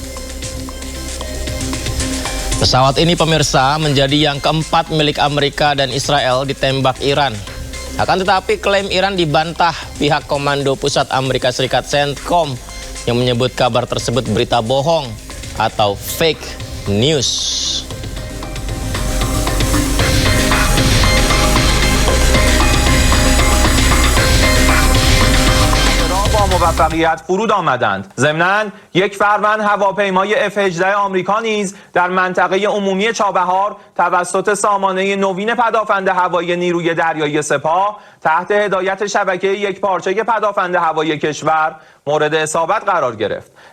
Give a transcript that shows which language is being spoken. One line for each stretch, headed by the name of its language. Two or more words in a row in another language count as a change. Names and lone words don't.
Indonesian: Pesawat ini pemirsa menjadi yang keempat milik Amerika dan Israel ditembak Iran. Akan tetapi klaim Iran dibantah pihak Komando Pusat Amerika Serikat CENTCOM yang menyebut kabar tersebut berita bohong atau
English: fake news.
Persian: با موفقیت فرود آمدند. ضمناً یک فروند هواپیمای F-18 آمریکا نیز در منطقه عمومی چابهار توسط سامانه نوین پدافند هوایی نیروی دریایی سپاه تحت هدایت شبکه یکپارچه پدافند هوایی کشور مورد اصابت قرار گرفت.